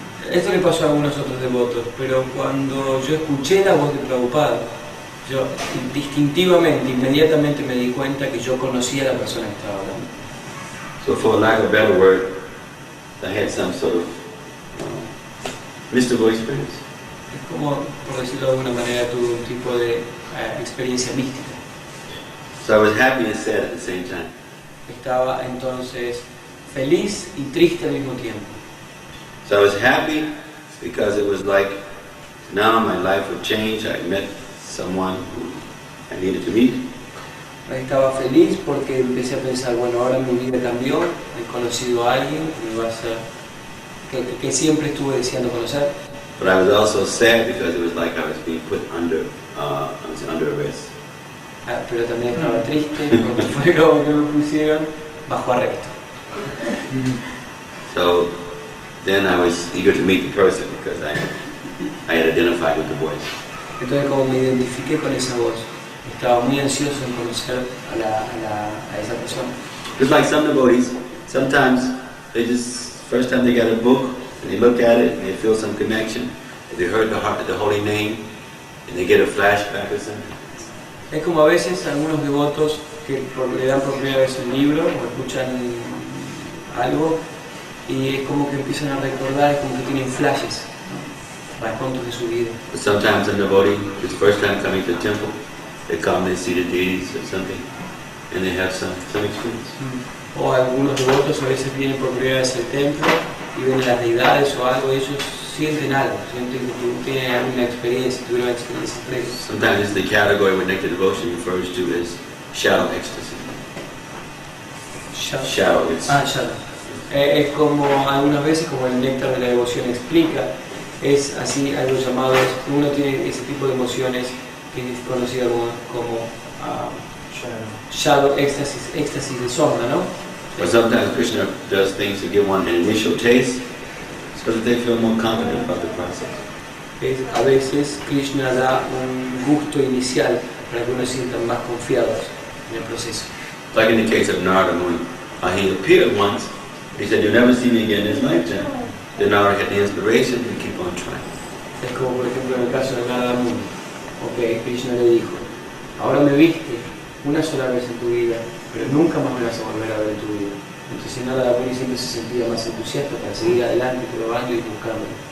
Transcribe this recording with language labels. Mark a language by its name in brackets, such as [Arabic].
[Spanish] Esto le pasó a algunos otros devotos, pero cuando yo escuché la voz de Prabhupada, yo instintivamente, inmediatamente me di cuenta que yo conocía a la persona que estaba hablando. [English] So for lack of a better word, I had some sort of mystical experience. [Spanish] Es como, por decirlo de alguna manera, tuve un tipo de experiencia mística. [English] So I was happy and sad at the same time. [Spanish] Estaba entonces feliz y triste al mismo tiempo. [English] So I was happy because it was like now my life would change. I met someone who I needed to meet. [Spanish] Estaba feliz porque empecé a pensar, bueno, ahora mi vida cambió, he conocido a alguien que me va a hacer, que siempre estuve deseando conocer. [English] But I was also sad because it was like I was being put under arrest. [Spanish] Pero también estaba triste porque fue como que me pusieron bajo arresto. [English] So then I was eager to meet the person because I had identified with the voice. [Spanish] Entonces como me identifiqué con esa voz, estaba muy ansioso en conocer a esa persona. [English] Just like some devotees, sometimes they just, first time they got a book and they look at it and they feel some connection. They heard the holy name and they get a flashback or something. [Spanish] Es como a veces algunos devotos que le dan por primera vez un libro o escuchan algo y es como que empiezan a recordar, es como que tienen flashes, ¿no? Racontos de su vida. [English] But sometimes a devotee, his first time coming to the temple, they come, they see the deities or something, and they have some experience. [Spanish] O algunos devotos a veces vienen por primera vez al templo y ven las deidades o algo, ellos sienten algo, sienten que tienen alguna experiencia, tuvieron experiencias previas. [English] Sometimes the category what nectar devotion refers to is shadow ecstasy. Shadow. Shadow. [Spanish] Es como algunas veces, como el néctar de la devoción explica, es así algo llamado, uno tiene ese tipo de emociones que es conocido como shadow éxtasis de sombra, ¿no? [English] But sometimes Krishna does things to give one an initial taste, so that they feel more confident about the process. [Spanish] A veces Krishna da un gusto inicial para que uno se sientan más confiados en el proceso. [English] Like in the case of Narada Muni, he appeared once. He said, "You'll never see me again in this lifetime." Then Narada had the inspiration to keep on trying. [Spanish] Es como por ejemplo en el caso de Narada Muni. Ok, Krishna le dijo, ahora me viste una sola vez en tu vida, pero nunca más me vas a volver a ver en tu vida. Entonces Narada Muni siempre se sentía más entusiasta para seguir adelante, probando y buscando.